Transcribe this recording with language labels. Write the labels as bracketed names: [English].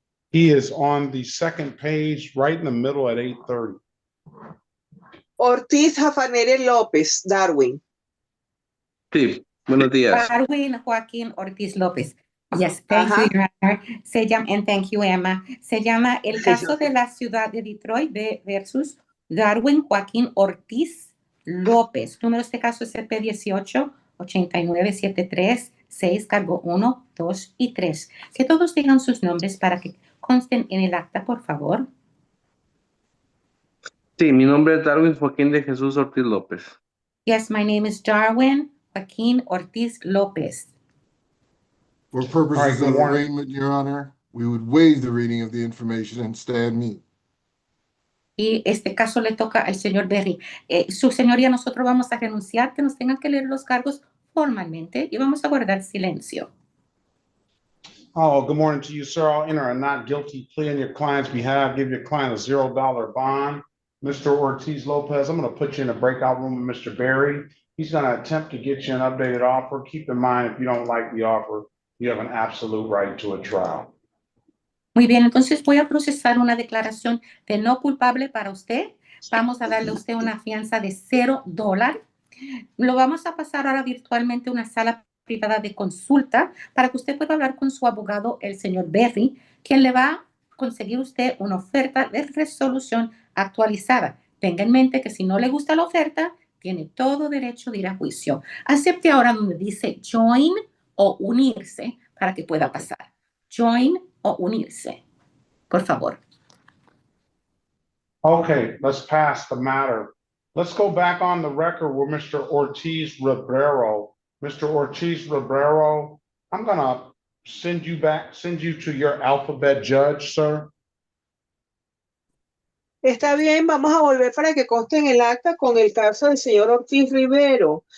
[English] He is on the second page, right in the middle at 8:30. Ortiz Jafanere López, Darwin. [Spanish] Sí, buenos días. Darwin Joaquín Ortiz López. [English] Yes, thank you, Your Honor. [Spanish] Se llama, [English] and thank you, Emma. [Spanish] Se llama el caso de la ciudad de Detroit versus Darwin Joaquín Ortiz López. Número de este caso es CP 18-8973-6, cargo 1, 2 y 3. Que todos digan sus nombres para que consten en el acta, por favor. Sí, mi nombre es Darwin Joaquín de Jesús Ortiz López. [English] Yes, my name is Darwin Joaquín Ortiz López. For purposes All right, good of morning. arraignment, Your Honor, we would waive the reading of the information and stand mute. [Spanish] Y este caso le toca al señor Berry. Su señoría, nosotros vamos a renunciar que nos tengan que leer los cargos formalmente y vamos a guardar silencio. [English] Oh, good morning to you, sir. I'll enter a not guilty plea on your client's behalf, give your client a $0 bond. Mr. Ortiz Lopez, I'm going to put you in a breakout room with Mr. Berry. He's going to attempt to get you an updated offer. Keep in mind, if you don't like the offer, you have an absolute right to a trial. [Spanish] Muy bien, entonces voy a procesar una declaración de no culpable para usted. Vamos a darle a usted una fianza de $0. Lo vamos a pasar ahora virtualmente a una sala privada de consulta para que usted pueda hablar con su abogado, el señor Berry, quien le va a conseguir usted una oferta de resolución actualizada. Tenga en mente que si no le gusta la oferta, tiene todo derecho de ir a juicio. Acepte ahora donde dice join o unirse para que pueda pasar. Join o unirse. Por favor. [English] Okay, let's pass the matter. Let's go back on the record with Mr. Ortiz Ribeiro. Mr. Ortiz Ribeiro, I'm going to send you to your alphabet judge, sir. [Spanish] Está bien, vamos a volver para que conste en el acta con el caso del señor Ortiz Rivero.